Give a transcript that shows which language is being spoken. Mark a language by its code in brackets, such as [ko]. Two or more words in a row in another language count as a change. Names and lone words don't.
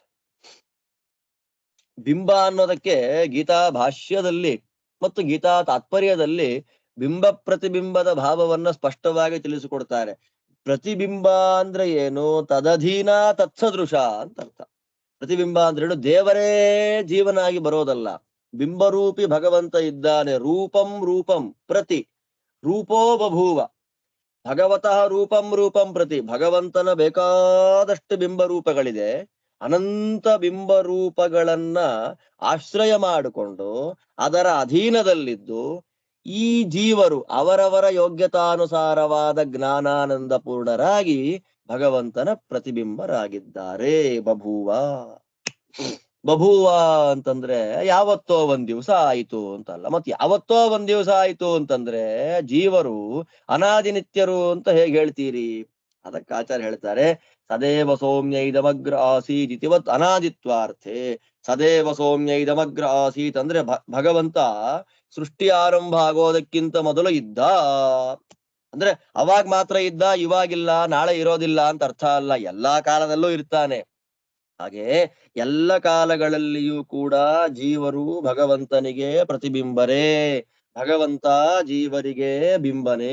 [kn] ಬಿಂಬ ಅನ್ನೋದಕ್ಕೆ ಗೀತಾ ಭಾಷ್ಯದಲ್ಲಿ ಮತ್ತು ಗೀತಾ ತಾತ್ಪರ್ಯದಲ್ಲಿ ಬಿಂಬ ಪ್ರತಿಬಿಂಬದ ಭಾವವನ್ನ ಸ್ಪಷ್ಟವಾಗಿ ತಿಳಿಸಿಕೊಡ್ತಾರೆ. ಪ್ರತಿಬಿಂಬ ಅಂದ್ರೆ ಏನು? [sa] ತದಧೀನ ತತ್ಸದೃಶ [kn] ಅಂತ ಅರ್ಥ. ಪ್ರತಿಬಿಂಬ ಅಂದ್ರೆ ದೇವರೇ ಜೀವನಾಗಿ ಬರೋದಲ್ಲ, ಬಿಂಬರೂಪಿ ಭಗವಂತ ಇದ್ದಾನೆ. [sa] ರೂಪಂ ರೂಪಂ ಪ್ರತಿ ರೂಪೋ ಬಭೂವ. ಭಗವತಃ ರೂಪಂ ರೂಪಂ ಪ್ರತಿ. [kn] ಭಗವಂತನ ಬೇಕಾದಷ್ಟು ಬಿಂಬರೂಪಗಳಿದೆ. ಅನಂತ ಬಿಂಬರೂಪಗಳನ್ನ ಆಶ್ರಯ ಮಾಡಿಕೊಂಡು ಅದರ ಅಧೀನದಲ್ಲಿದ್ದು ಈ ಜೀವರು ಅವರವರ ಯೋಗ್ಯತಾನುಸಾರವಾದ ಜ್ಞಾನಾನಂದ ಪೂರ್ಣರಾಗಿ ಭಗವಂತನ ಪ್ರತಿಬಿಂಬರಾಗಿದ್ದಾರೆ. ಬಭೂವ. ಬಭೂವ ಅಂತಂದ್ರೆ ಯಾವತ್ತೋ ಒಂದ್ ದಿವಸ ಆಯಿತು ಅಂತಲ್ಲ. ಮತ್ತೆ ಯಾವತ್ತೋ ಒಂದ್ ದಿವಸ ಆಯಿತು ಅಂತಂದ್ರೆ ಜೀವರು ಅನಾದಿ ನಿತ್ಯರು ಅಂತ ಹೇಗೆ ಹೇಳ್ತೀರಿ? ಅದಕ್ಕೆ ಆಚಾರ್ಯ ಹೇಳ್ತಾರೆ, [sa] ಸದೇವ ಸೌಮ್ಯ ಇದಮಗ್ರ ಆಸೀತ್ ಇತಿವತ್ ಅನಾದಿತ್ವಾರ್ಥೆ. ಸದೇವ ಸೌಮ್ಯ ಇದಮಗ್ರ ಆಸೀತ್ [kn] ಅಂದ್ರೆ ಭಗವಂತ ಸೃಷ್ಟಿ ಆರಂಭ ಆಗೋದಕ್ಕಿಂತ ಮೊದಲು ಇದ್ದ. ಅಂದ್ರೆ ಅವಾಗ ಮಾತ್ರ ಇದ್ದ, ಇವಾಗಿಲ್ಲ, ನಾಳೆ ಇರೋದಿಲ್ಲ ಅಂತ ಅರ್ಥ ಅಲ್ಲ. ಎಲ್ಲಾ ಕಾಲದಲ್ಲೂ ಇರ್ತಾನೆ. ಹಾಗೆ ಎಲ್ಲ ಕಾಲಗಳಲ್ಲಿಯೂ ಕೂಡ ಜೀವರು ಭಗವಂತನಿಗೆ ಪ್ರತಿಬಿಂಬರೇ, ಭಗವಂತ ಜೀವರಿಗೆ ಬಿಂಬನೇ.